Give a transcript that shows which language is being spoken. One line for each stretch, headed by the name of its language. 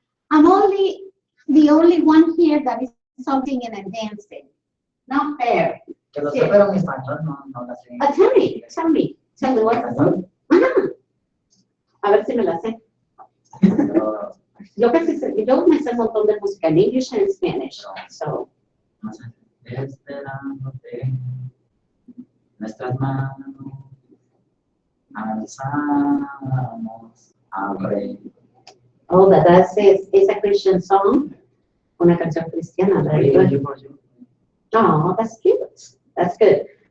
English: I'm the only one here that is something in a dancing. Not fair.
Spanish: Que lo sé, pero en español no la sé.
English: Tell me what.
Spanish: A ver si me la sé. Yo me sé un montón de música en
English: English and Spanish.
Spanish: So. Esperándote, nuestras manos alzamos al Rey.
English: Oh, that's a Christian song.
Spanish: Una canción cristiana, ¿verdad?
English: Oh, that's cute. That's good.